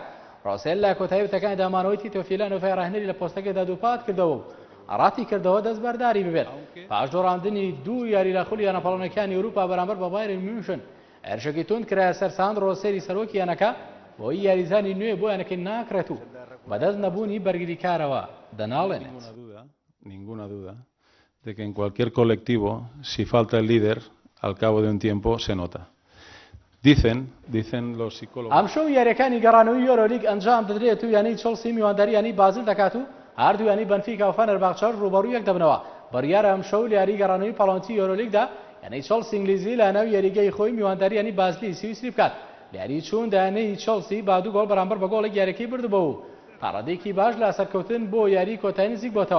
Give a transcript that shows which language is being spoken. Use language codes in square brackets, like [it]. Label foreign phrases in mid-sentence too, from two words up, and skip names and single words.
[ckb] ڕۆسێل لە کۆتایی وتەکانی دامانەوەی تیتۆ فیلانۆفای ڕاهێنەری لە پۆستەکەیدا دووپات کردەوە و ئاڕاتی کردەوە دەست بەرداری ببێت پاش دۆڕاندنی دوو یاری لە خولی یانەپاڵەکانی ئەوروپا بەرامبەر بە بایرن میونشن. هێرشێکی تند کرایە سەر ساندرۆ ڕۆسێلی سەرۆکی یانەکە بۆی یاریزانی نوێ بۆ یانەکەی ناکرێت و بەدەست نەبوونی بەرگریکارەوە دەناڵێنێت. [es] Ninguna duda de que en cualquier colectivo, si falta el líder, al cabo de un tiempo se nota. Dicen los psicólogos. [ckb] ئەم شەو یاریەکانی گەڕانەوەی یۆرۆلیگ ئەنجام دەدرێت و یانی چەلسی میوانداری یانی بازل دەکات و هەردوو یانی بەنفیکا و فەنەرباغچە ڕوبەڕوو یەک دەبنەوە. بڕیارە ئەم شەو لە یاری گەڕانەوەی پەڵەنتی یۆرۆلیگدا یانی چەلسی ئینگلیزی لە ناو یاریگەی خۆی میوانداری یانی بازلی سویسری بکات. لە یاری چوون دایانەی چەلسی با 2 گۆڵ بەرامبەر بە گۆڵێک یاریەکەی بردبەوە و پاڕادێکی باش لە سەرکەوتن بۆ یاری کۆتایی نزیک بۆتەوە.